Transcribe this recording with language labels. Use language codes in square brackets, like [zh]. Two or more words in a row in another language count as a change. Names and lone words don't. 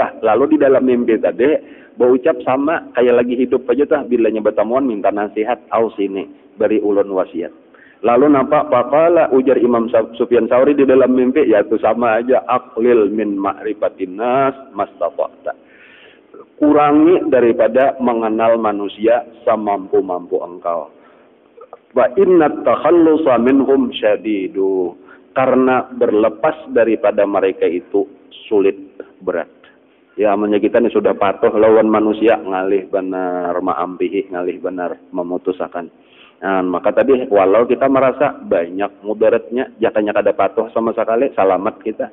[bjn] Lalu di dalam mimpi tadi berucap sama kayak lagi hidup aja tah bilanya bertamuan minta nasihat au sini beri ulun wasiat. Lalu nampak pakala ujar Imam Sufyan Tsauri di dalam mimpi yaitu sama aja [ar] أقلل من معرفة الناس ما استطعت. [bjn] Kurangi daripada mengenal manusia semampu-mampu engkau. [ar] وإن التخلص منهم شديد. [bjn] Karena berlepas daripada mereka itu sulit berat. Ya amanya kita ini sudah patuh lawan manusia ngalih benar ma'ampihi ngalih benar memutusakan. Maka tadi walau kita merasa banyak mudaratnya jatanya kada patuh sama sekali selamat kita.